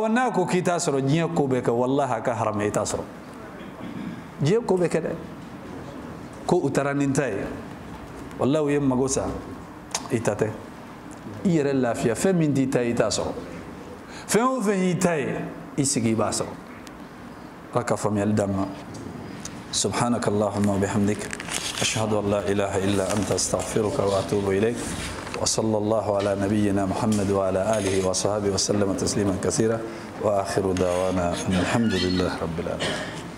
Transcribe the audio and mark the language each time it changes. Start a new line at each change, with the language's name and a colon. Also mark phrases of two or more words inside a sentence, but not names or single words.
Bambara: n'a ko k'i t'a sɔrɔ diɲɛ ko bɛ kɛ wallahi a ka harama i t'a sɔrɔ diɲɛ ko bɛ kɛ dɛ ko u taara nin ta ye wallahi u ye mago sa i ta tɛ i yɛrɛ lafiya fɛn min t'i ta ye i t'a sɔrɔ fɛn o fɛn y'i ta ye i sigi i b'a sɔrɔ ala ka faamuyali d'an ma
Arabic: سبحانك اللهم وبحمدك أشهد أن لا إله إلا أنت أستغفرك وأتوب إليك وصلى الله على نبينا محمد وعلى آله وصحبه وسلم تسليما كثيرا وآخر دعوانا الحمد لله رب العالمين